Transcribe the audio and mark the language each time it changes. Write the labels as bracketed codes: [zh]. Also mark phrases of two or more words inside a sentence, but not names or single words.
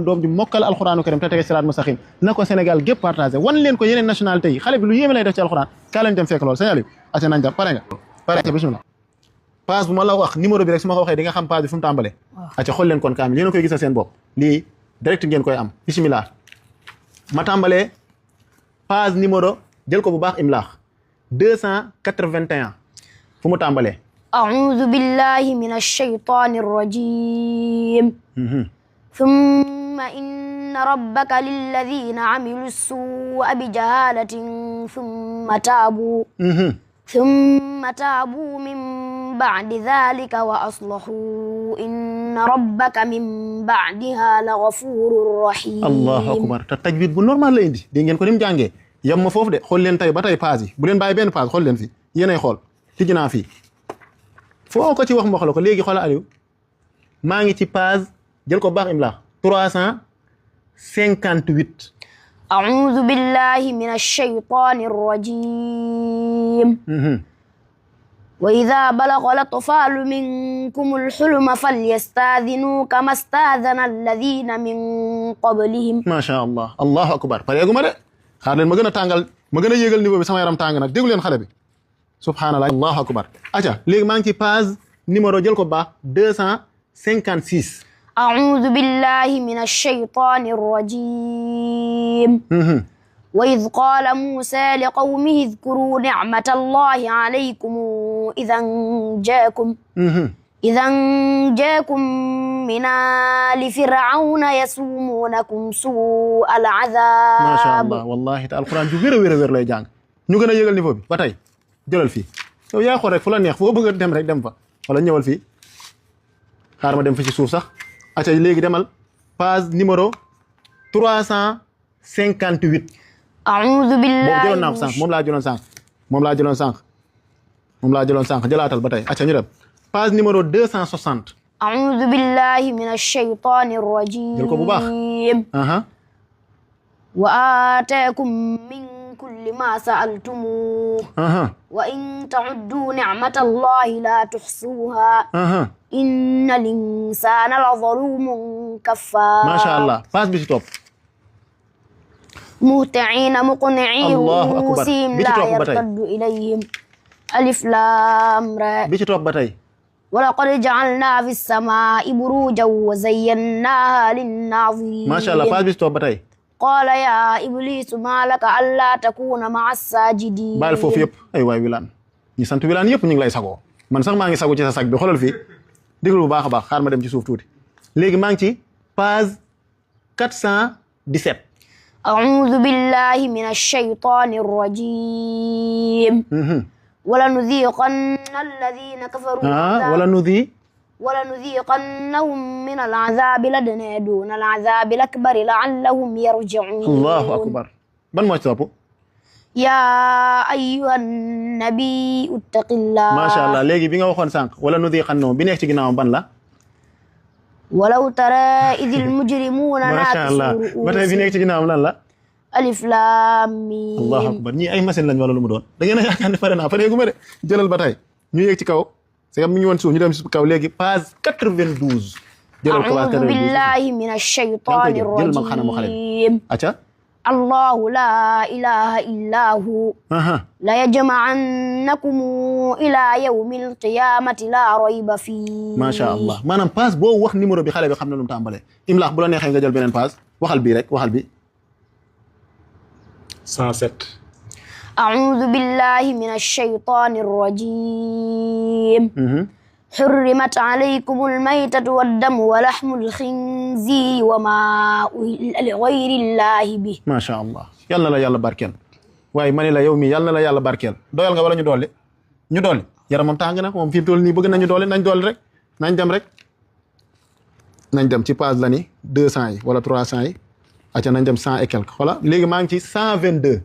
[wo] doom ji mokkal [ar] القرآن الكريم [wo] te tege [ar] صراط مستقيم [wo] na ko Sénégal gépp partagé wan leen ko yeneen nationalité yi xale bi lu yéeme lay def ci alxuraan kaay leen dem fekk lool sëñ Aliou aca nañ dem pare nga pare nga bismillah page bu ma la wax numéro bi rek su ma ko waxee di nga xam page bi fu mu tàmbalee aca xool leen kon kaamil yéen a koy gisal seen bopp lii direct ngeen koy am bismillah ma tàmbalee page numéro jël ko bu baax imlaax 281 fu mu tàmbalee [ar] أعوذ بالله من الشيطان الرجيم ثم إن ربك للذين عملوا السوء بجهالة ثم تابوا من بعد ذلك وأصلحوا إن ربك من بعدها لغفور رحيم الله أكبر [wo] tajwid bu normal la indi dégg ngeen ko ni mu jàngee yem ma foofu de xool leen tey ba tey page yi bu leen bàyyi benn page xool leen fi yéenay xool tijji naa fii foo ko ci wax ma xool ko léegi xoolal Aliou maa ngi ci page jël ko baax imla 358 [ar] أعوذ بالله من الشيطان الرجيم وإذا بلغ الأطفال منكم الحلم فليستأذنوا كما استأذن الذين من قبلهم ما شاء الله الله أكبر [wo] pareegu ma de xaar leen ma gën a tàngal ma gën a yéegal niveau bi sama yaram tàng nag déglu leen xale bi [ar] سبحان الله الله أكبر [wo] aca léegi maa ngi ci page numéro jël ko baax 256 [ar] أعوذ بالله من الشيطان الرجيم وإذ قال موسى لقومه اذكروا نعمة الله عليكم إذا جاكم من آل فرعون يسومونكم سوء العذاب ما شاء الله والله [wo] te alquran ju wér lay jàng ñu gën a yéegal niveau bi ba tey jëlal fii yow yaa xool rek fu la neex foo bëgg a dem rek dem fa wala ñëwal fii xaar ma dem fi ci suuf sax acca léegi demal page numéro 358 [ar] أعوذ بالله [wo] boobu jëloon naa ko sànq moom laa jëloon sànq jëlaatal ba tey acca ñu dem page numéro 260 [ar] أعوذ بالله من الشيطان الرجيم [wo] jël ko bu baax [ar] وآتاكم من كل ما سألتموه وإن تعدوا نعمة الله لا تحصوها إن الإنسان لظلوم كفار ما شاء الله [wo] page bi ci topp [ar] مهطعين مقنعي رؤوسهم لا يرتد إليهم ألف لام را [wo] bi ci topp ba tey [ar] ولقد جعلنا في السماء بروجا وزيناها للناظرين ما شاء الله [wo] page bi ci topp ba tey [ar] قال يا إبليس ما لك ألا تكون مع الساجدين [wo] baal foofu yëpp ay waay Wilane ñi sant Wilane yëpp ñu ngi lay sagoo man sax maa ngi sago ci sa sag bi xoolal fii déglu bu baax a baax xaar ma dem ci suuf tuuti léegi maa ngi ci page 417 [ar] أعوذ بالله من الشيطان الرجيم ولنذيقن الذين كفروا ولنذيقنهم من العذاب الأدنى دون العذاب الأكبر لعلهم يرجعون الله أكبر [wo] ban moo ci topp [ar] يا أيها النبي اتق الله ما شاء الله [wo] léegi bi nga waxoon sànq ولنذيقنهم bi nekk ci ginnaawam ban la [ar] ولو ترى إذ المجرمون ما شاء الله [wo] ba tey bi nekk ci ginnaawam lan la [ar] ألف لام ميم الله أكبر [wo] ñii ay machine lañ wala lu mu doon da ngeen a yaakaar ne pare naa pareegu ma de jëlal ba tey ñu yéeg ci kaw [fr] c'est que [wo] mi ngi woon suuf ñu dem ci kaw léegi page 92 jëlal ko [ar] أعوذ بالله من الشيطان الرجيم [wo] acca [ar] الله لا إله إلا هو ليجمعنكم إلى يوم القيامة لا ريب فيه ما شاء الله [wo] maanaam page boo wax numéro bi xale bi xam na lu mu tàmbalee imlaax bu la neexee nga jël beneen page waxal bii rek waxal bi 107 [ar] أعوذ بالله من الشيطان الرجيم حرمت عليكم الميتة والدم ولحم الخنزير وما أهل لغير الله به ما شاء الله [wo] yàlla la yàlla barkeel waaye ma ne la yow mi yàlla la yàlla barkeel doyal nga wala ñu dolli yaramam tàng na moom fi mu toll nii bëgg nañu dolli nañ dolli rek nañ dem ci page la ni 200 yi wala 300 yi acca nañ dem 100 [fr] et quelque voilà [wo] léegi maa ngi ci 122